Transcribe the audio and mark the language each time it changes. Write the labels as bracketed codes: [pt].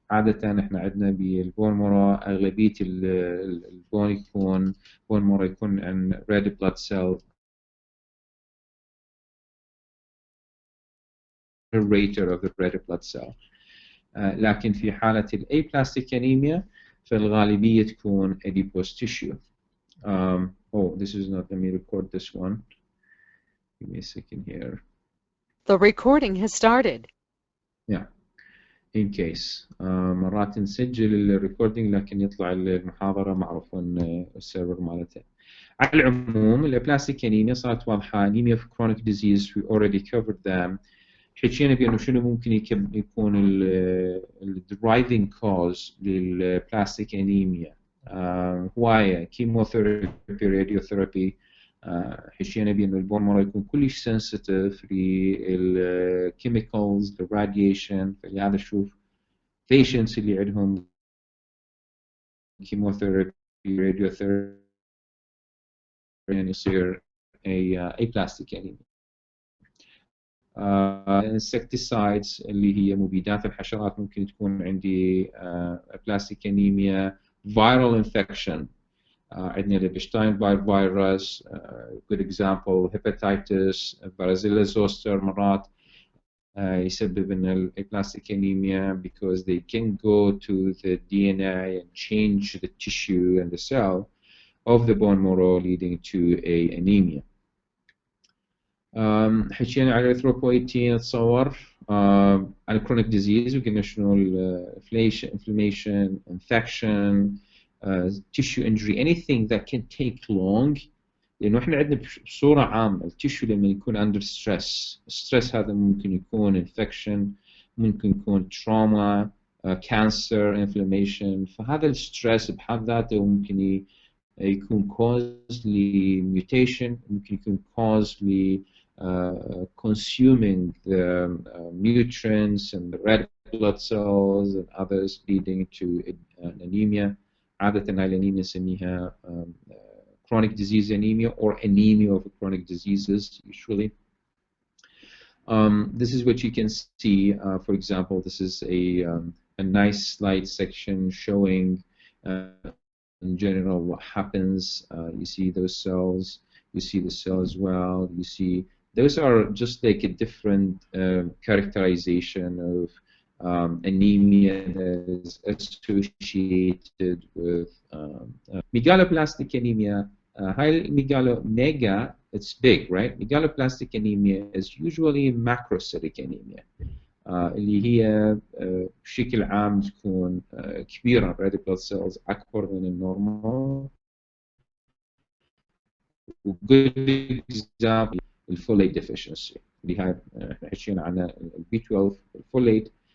[ar] عادة احنا عندنا بالبون مورو اغلبية البون يكون بون مورو يكون عن [en] red blood cell generator of the red blood cell. [ar] لكن في حالة الaplastic anemia فالغالبية تكون adipose tissue. [en] Oh, this is not. Let me record this one. Give me a second here. The recording has started. Yeah. In case [ar] مرات نسجل الريكوردينج لكن يطلع المحاضرة معروف ان السيرفر مالته. على العموم الابلاستيك انيميا صارت واضحة. [en] anemia for chronic disease we already covered them. [ar] حكينا بأنه شنو ممكن يكون ال driving cause للبلاستيك انيميا. هواية كيموثيرابي، راديوثيرابي. حكينا بأنه البون مارو يكون كلش sensitive للكيميكالز، للراديشن. فلهذا نشوف patients اللي عندهم كيموثيرابي، راديوثيرابي يصير aplastic anemia. insecticides اللي هي مبيدات الحشرات ممكن تكون عندي aplastic anemia. [en] viral infection [ar] عندنا الابشتاين فيروس [en] good example. hepatitis، varicella zoster [ar] مرات يسبب ان [en] aplastic anemia because they can go to the DNA and change the tissue and the cell of the bone marrow leading to a anemia. [ar] حكينا على الإريثروبويتين اتصور على [en] chronic disease [ar] وقلنا شنو [en] inflammation, infection, tissue injury, anything that can take long [ar] لانه احنا عندنا بصوره عامه التيشو لما يكون اندر ستريس، الستريس هذا ممكن يكون انفكشن، ممكن يكون تروما، كانسر، انفلاميشن. فهذا الستريس بحد ذاته ممكن يكون كوز لميوتيشن، ممكن يكون كوز ل [en] consuming the nutrients and the red blood cells and others leading to anemia. [ar] عادة هاي الأنيميا نسميها [en] chronic disease anemia or anemia of chronic diseases usually. This is what you can see. For example, this is a nice slide section showing in general what happens. You see those cells, you see the cell as well, you see those are just like a different characterization of anemia that is associated with megaloblastic anemia. High mega, it's big, right? Megaloblastic anemia is usually macrocytic anemia. [ar] اللي هي بشكل عام تكون كبيرة red blood cells أكبر من النورمال. وجود example الفوليت deficiency اللي هاي احنا حكينا عنها B12 الفوليت.